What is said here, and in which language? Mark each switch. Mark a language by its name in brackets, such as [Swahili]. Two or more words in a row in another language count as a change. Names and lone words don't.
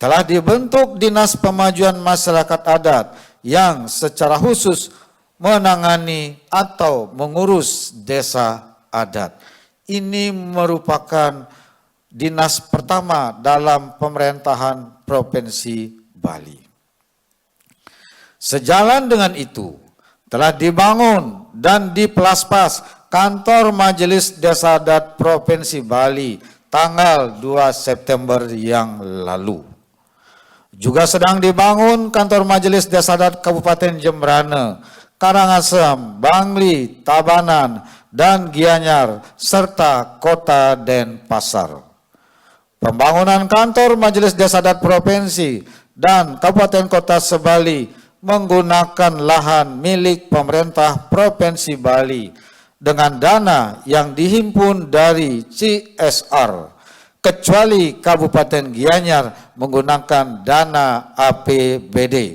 [Indonesian] Telah dibentuk Dinas Pemajuan Masyarakat Adat yang secara khusus menangani atau mengurus desa adat. Ini merupakan dinas pertama dalam pemerintahan Provinsi Bali. Sejalan dengan itu, telah dibangun dan dipelaspas kantor Majelis Desa Adat Provinsi Bali tanggal 2 September yang lalu. Juga sedang dibangun kantor Majelis Desa Adat Kabupaten Jembrana, Karangasem, Bangli, Tabanan, dan Gianyar, serta Kota Denpasar. Pembangunan kantor Majelis Desa Adat Provinsi dan Kabupaten Kota Sebali menggunakan lahan milik pemerintah Provinsi Bali dengan dana yang dihimpun dari CSR, kecuali Kabupaten Gianyar menggunakan dana APBD.